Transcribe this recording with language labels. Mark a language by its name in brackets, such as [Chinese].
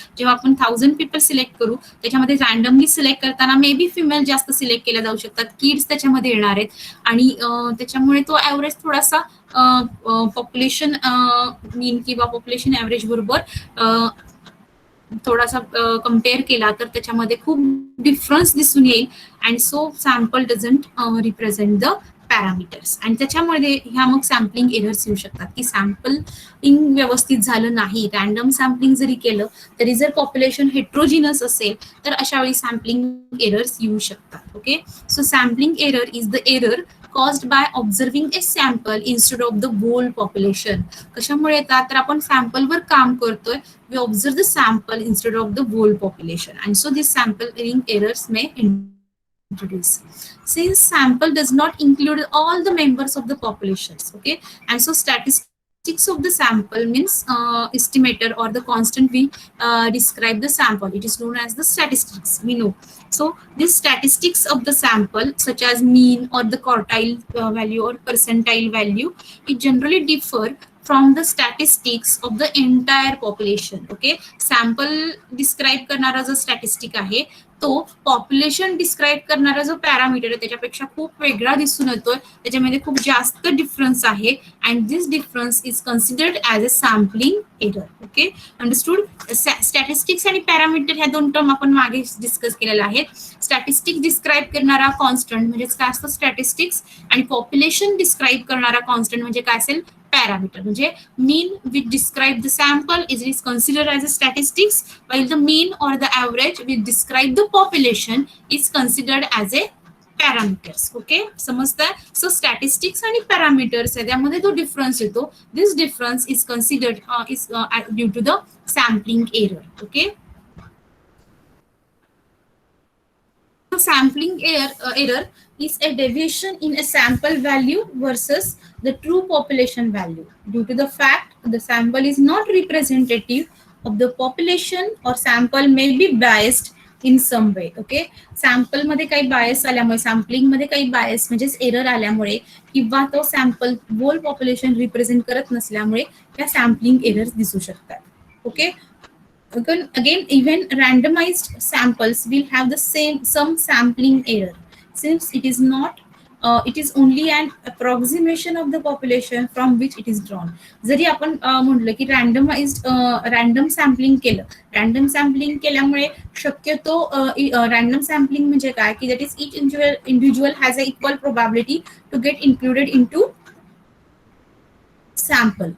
[Marathi] जेव्हा आपण 1,000 people select करू त्याच्यामध्ये रॅन्डमली सिलेक्ट करताना मे बी फिमेल जास्त सिलेक्ट केल्या जाऊ शकतात, किड्स त्याच्यामध्ये येणार आहेत आणि त्याच्यामुळे तो ॲव्हरेज थोडासा पॉप्युलेशन मीन किंवा पॉप्युलेशन ॲव्हरेज बरोबर थोडासा कम्पेअर केला तर त्याच्यामध्ये खूप डिफरन्स दिसून येईल. [English] And so sample doesn't represent the parameters. [Marathi] आणि त्याच्यामध्ये ह्या मग सॅम्पलिंग एरर्स येऊ शकतात की सॅम्पलिंग व्यवस्थित झालं नाही, रॅन्डम सॅम्पलिंग जरी केलं तरी जर पॉप्युलेशन हेट्रोजिनस असेल तर अशा वेळी सॅम्पलिंग एरर्स येऊ शकतात. [English] Okay, so sampling error is the error caused by observing a sample instead of the whole population. [Marathi] कशामुळे येतात तर आपण सॅम्पलवर काम करतोय, [English] we observe the sample instead of the whole population, and so these sampling errors may introduce. Since sample does not include all the members of the populations, okay, and so statistics of the sample means estimator or the constant we describe the sample. It is known as the statistics. We know. So these statistics of the sample, such as mean or the quartile value or percentile value, it generally differ from the statistics of the entire population. [Marathi] Okay, sample describe करणारा जो statistic आहे तो population describe करणारा जो parameter आहे त्याच्यापेक्षा खूप वेगळा दिसून येतोय, त्याच्यामध्ये खूप जास्त डिफरन्स आहे, [English] And this difference is considered as a sampling error. [Marathi] Okay, understood. Statistics आणि पॅरामीटर ह्या दोन टर्म आपण मागे डिस्कस केलेल्या आहेत. स्टॅटिस्टिक्स डिस्क्राईब करणारा कॉन्स्टंट म्हणजे काय असतं स्टॅटिस्टिक्स, आणि पॉप्युलेशन डिस्क्राईब करणारा कॉन्स्टंट म्हणजे काय असेल पॅरामीटर. [English] म्हणजे mean which describe the sample is considered as a statistics, while the mean or the average which describe the population is considered as a parameters. [Marathi] Okay, समजतंय. So statistics आणि parameters आहे त्यामध्ये जो difference येतो, [English] This difference is considered is due to the sampling error. Okay, sampling error is a deviation in a sample value versus the true population value due to the fact the sample is not representative of the population or sample may be biased in some way. [Marathi] Okay, sample मध्ये काही bias आल्यामुळे, sampling मध्ये काही bias म्हणजेच error आल्यामुळे किंवा तो sample hole population represent करत नसल्यामुळे त्या सॅम्पलिंग एरर्स दिसू शकतात. [English] Okay, again even randomized samples will have the some sampling error since it is not it is only an approximation of the population from which it is drawn. [Marathi] जरी आपण म्हटलं की random sampling केलं, random sampling केल्यामुळे शक्यतो random sampling म्हणजे काय की [English] That is each individual has a equal probability to get included in to sample.